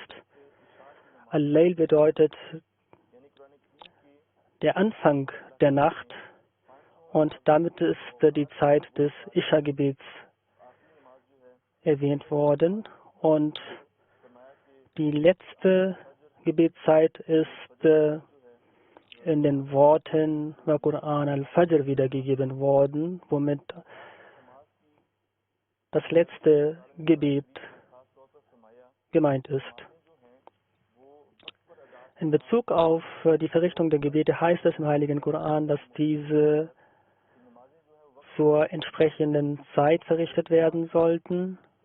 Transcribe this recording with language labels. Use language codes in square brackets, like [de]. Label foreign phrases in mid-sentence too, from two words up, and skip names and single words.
[de] Al-Layl bedeutet der Anfang der Nacht, und damit ist die Zeit des Isha-Gebets erwähnt worden. Und die letzte Gebetszeit ist in den Worten bei [ar] قرآن الفجر [de] wiedergegeben worden, womit das letzte Gebet gemeint ist. In Bezug auf die Verrichtung der Gebete heißt es im Heiligen Koran, dass diese zur entsprechenden Zeit verrichtet werden sollten.